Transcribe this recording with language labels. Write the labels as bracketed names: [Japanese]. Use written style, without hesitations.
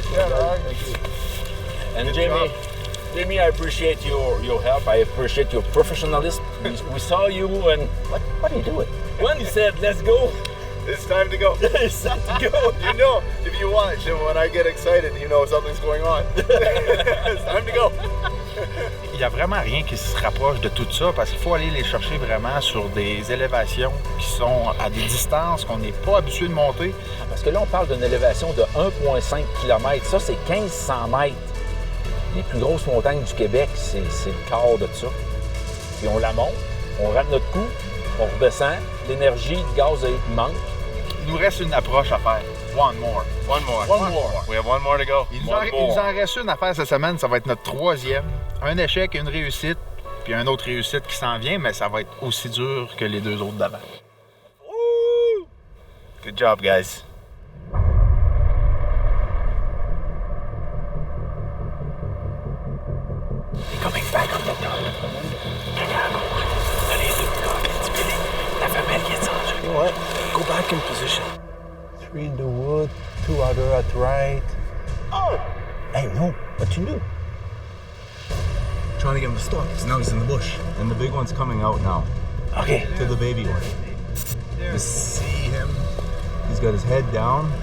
[English] Yeah, and Jimmy, I appreciate your help. I appreciate your professionalism. We saw you and... What are you doing? When you said, let's go, It's time to go. it's time to go. You know, if you watch, and when I get excited, you know something's going on. It's time to go. [French] Il n'y a vraiment rien qui se rapproche de tout ça parce qu'il faut aller les chercher vraiment sur des élévations qui sont à des distances qu'on n'est pas habitué de monter. Parce que là, on parle d'une élévation de 1,5 km. Ça, c'est 1500 mètres. Les plus grosses montagnes du Québec, c'est le quart de ça. Puis on la monte, on rate notre coup, on redescend, l'énergie, le gaz manque. Il nous reste une approche à faire. [English] One more. We have one more to go. [French] Il nous en reste une à faire cette semaine. Ça va être notre 3e. Un échec, une réussite, puis une autre réussite qui s'en vient, mais ça va être aussi dur que les 2 autres d'avant. [English] Good job, guys. [French] Allez, deux, Billy. La femelle qui est descendue. [English] You know what? Go back in position. 3 in the wood, 2 other at right. Oh! Hey, no, what you do? Trying to get him to stop, because now he's in the bush. And the big one's coming out now. Okay. To the baby one. Just see him. He's got his head down.